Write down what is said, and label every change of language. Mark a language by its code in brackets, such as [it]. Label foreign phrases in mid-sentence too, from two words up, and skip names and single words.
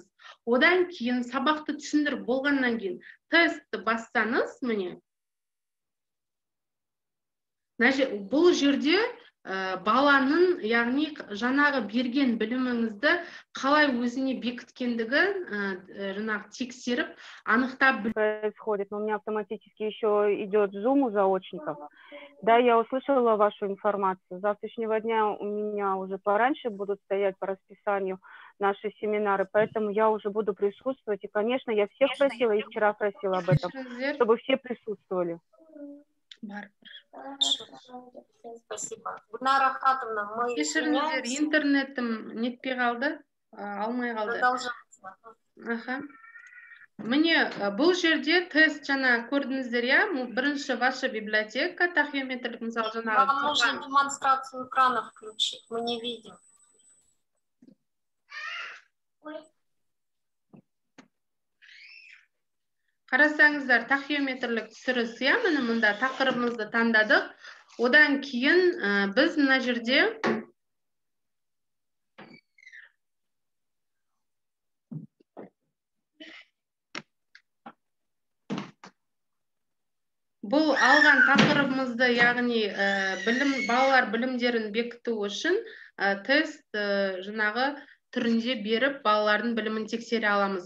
[kk] Одан кейін сабақты түсіндіріп болғаннан кейін тестті бассаңыз, міне, бұл жерде баланың, яғни жаңағы берген біліміңізді қалай өзіне бекіткендігін жаңағы тексеріп, анықтап [ru] происходит, но у меня автоматически еще идет зум у заочников. Да, я услышала вашу информацию. С завтрашнего дня у меня уже пораньше будут стоять по расписанию наши семинары, поэтому я уже буду присутствовать. И, конечно, я всех просила, и вчера просила об этом, чтобы все присутствовали. Спасибо. Гульнара Ахатовна, мы извиняемся. [kk] Интернетім нетпей қалды, алмай қалды. [ru] Продолжаем. [kk] Міне, бұл жерде тест жаңа көрдіңіздер, я? Бірінші [ru] ваша библиотека, [kk] тахеометрлік, мысалы, жаңағы... [ru] Вам нужно демонстрацию экрана включить, мы не видим. [kk] Қарасаңыздар, тахеометрлік түсіріс, я? Міне мұнда тақырыбымызды таңдадық. Одан кейін біз мына жерде бұл алған тақырыбымызды, яғни балалар білімдерін бекіту үшін тест жаңағы түрінде беріп, балалардың білімін тексере аламыз.